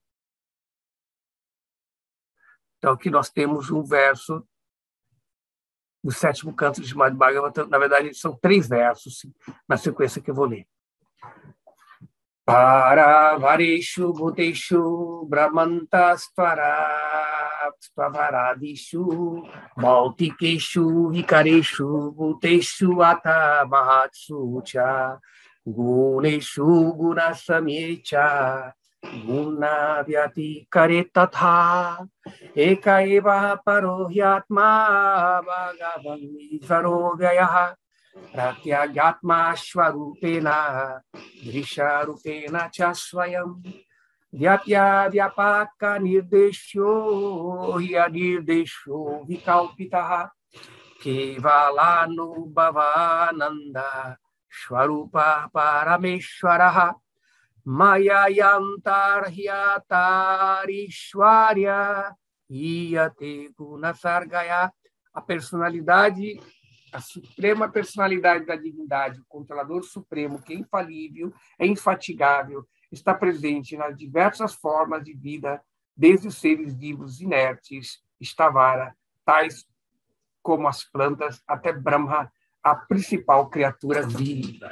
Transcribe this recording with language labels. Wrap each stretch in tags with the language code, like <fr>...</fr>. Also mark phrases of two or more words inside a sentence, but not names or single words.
<pt>Então, aqui nós temos um verso do sétimo canto de Srimad Bhagavatam. Na verdade, são 3 versos na sequência que eu vou ler.</pt> <sa>Paravareshu bhuteshu brahmantastvararadishu bhautikeshu vikareshu bhuteshu ata mahatsu cha guneshu gunasamyecha guna vyatikare tatha eka eva parohyatma bhagavan varo vyayaha Pratyagyatma Shvarupena Drisharupena Chasvayam Vyapya Vyapaka Nirdesho Nirdesho Vikalpitaha Kevalanu Bhavananda Shvarupa Parameshwaraha Mayayantarhyatarishwarya Iyate Gunasargaya.</sa> <pt>A personalidade, a suprema personalidade da divindade, o controlador supremo, que é infalível, é infatigável, está presente nas diversas formas de vida, desde os seres vivos inertes, Stavara, tais como as plantas, até Brahma, a principal criatura viva.</pt>